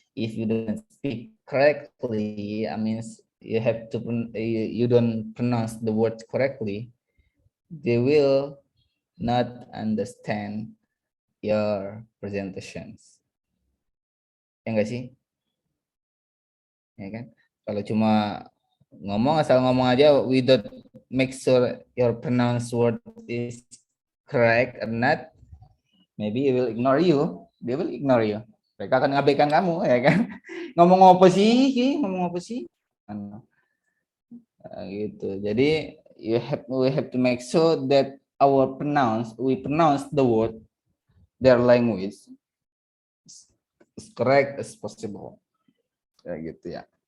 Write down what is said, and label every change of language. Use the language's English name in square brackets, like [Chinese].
[English] If you don't speak correctly, I mean you have to you don't pronounce the word correctly, they will not understand your presentations. [Indonesian] Ya enggak sih? Ya kan? Kalau cuma asal ngomong aja [English] without make sure your pronounced word is correct or not, maybe they will ignore you. [Indonesian] Mereka akan ngabaikan kamu, ya kan? Ngomong apa sih? Gitu. [English] Jadi we have to make sure that we pronounce the word their language as correct as possible. Ya gitu ya.